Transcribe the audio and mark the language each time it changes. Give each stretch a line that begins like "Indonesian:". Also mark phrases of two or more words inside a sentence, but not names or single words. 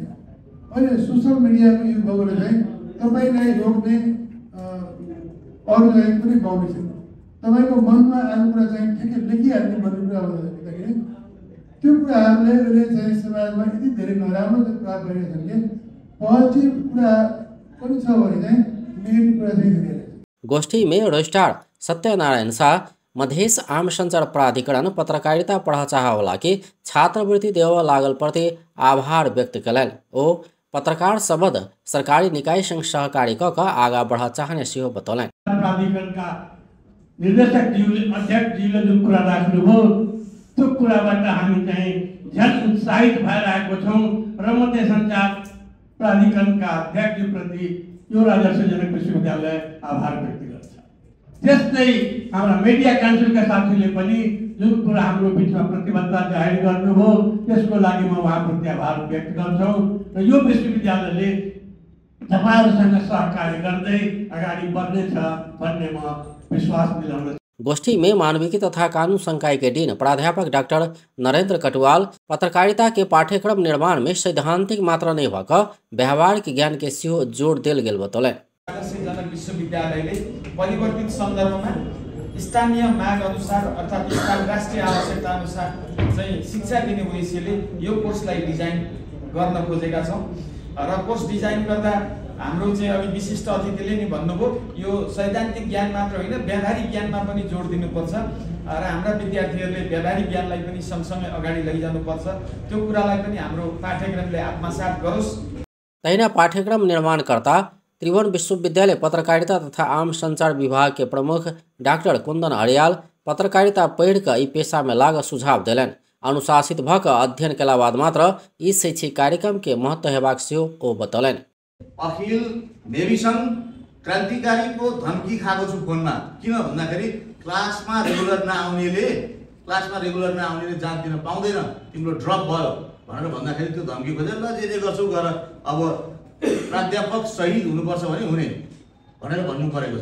Nepali: अहिले
English: social mediaको
Nepali: युग भएकोले चाहिँ तपाईलाई रोक्ने अरू चाहिँ कुनै बाउन्ड्री छैन। तपाईको मनमा आएको कुरा चाहिँ ठिकै लेखिहाल्ने भन्ने कुरा हुँदाखेरि त्यो कुराहरूले अहिले चाहिँ समाजमा यति धेरै नराम्रो प्रभाव गरिरहेछन् कि पोजिटिभ कुरा पनि छ भने चाहिँ नेगेटिभ कुरा चाहिँ धेरै।
Maithili: गोष्ठी में रजिस्ट्रार सत्यनारायण शाह, मधेश आम संचार प्राधिकरण पत्रकारिता पढ़ चाहवला के छात्रवृत्ति देव लागल प्रति आभार व्यक्त कयलनि। ओ पत्रकार संबद्ध सरकारी निकाय संग सहकारी क आगा बढ़ चाहने सेहो बतौलनि।
Nepali: प्राधिकरणका निर्देशक ज्यूले, अध्यक्ष ज्यूले जुन कुरा राख्नुभयो त्यो कुराबाट हामी चाहिँ झन् उत्साहित भएर आएको छौं र मध्य संचार प्राधिकरणका अध्यक्षप्रति यो राजर्षि जनक विश्वविद्यालय आभार व्यक्त गर्छ। त्यस्तै हाम्रा
English: media councilका
Nepali: साथीले पनि जुन कुरा हाम्रो बिचमा प्रतिबद्धता जाहेर गर्नुभयो त्यसको लागि म उहाँप्रति आभार व्यक्त गर्छु र यो विश्वविद्यालयले तपाईहरुसँग सहकार्य गर्दै अगाडि बढ्नेछ भन्ने म विश्वास दिलाउन।
Maithili: गोष्ठी में मानविकी तथा कानून संकाय के डीन प्राध्यापक डॉक्टर नरेंद्र कटुवाल पत्रकारिता के पाठ्यक्रम निर्माण में सैद्धांतिक मात्र नहीं भक व्यावहारिक ज्ञान के सेहो जोड़ देल गेल बतौलनि।
Nepali: राजर्षि जनक विश्वविद्यालयले परिवर्तित सन्दर्भमा स्थानीय माग अनुसार अर्थात् राष्ट्रिय आवश्यकता अनुसार चाहिँ शिक्षा दिने उद्देश्यले यो कोर्सलाई डिजाइन गर्न खोजेका छौं र
English: course design
Nepali: गर्दा हाम्रो चाहिँ अघि विशिष्ट अतिथिले नि भन्नुभयो यो सैद्धान्तिक ज्ञान मात्र होइन व्यावहारिक ज्ञानमा पनि जोड दिनुपर्छ र हाम्रा विद्यार्थीहरूले व्यावहारिक ज्ञानलाई पनि सँगसँगै अगाडि लैजानुपर्छ। त्यो कुरालाई पनि हाम्रो पाठ्यक्रमले आत्मसात गरोस्।
Maithili: तहिना पाठ्यक्रम निर्माणकर्ता त्रिभुवन विश्वविद्यालय पत्रकारिता तथा आम संचार विभाग के प्रमुख डॉक्टर कुंदन अरियाल पत्रकारिता पढ़ कर ई पेशा में लाग सुझाव दिलनि। अनुशासित भक अध्ययन केला बाद मात्र ई शैक्षिक कार्यक्रम के महत्व हेबाक सेहो ओ बतौलनि।
Nepali: अखिल नेविसन क्रान्तिकारीको धम्की खाएको छु फोनमा। किन भन्दाखेरि क्लासमा रेगुलर नआउनेले जान दिन पाउँदैन, तिम्रो ड्रप भयो भनेर भन्दाखेरि त्यो धम्की खोजेर ल जे गर्छौ गर, अब प्राध्यापक शहीद हुनुपर्छ भने हुने भनेर भन्नु परेको छ।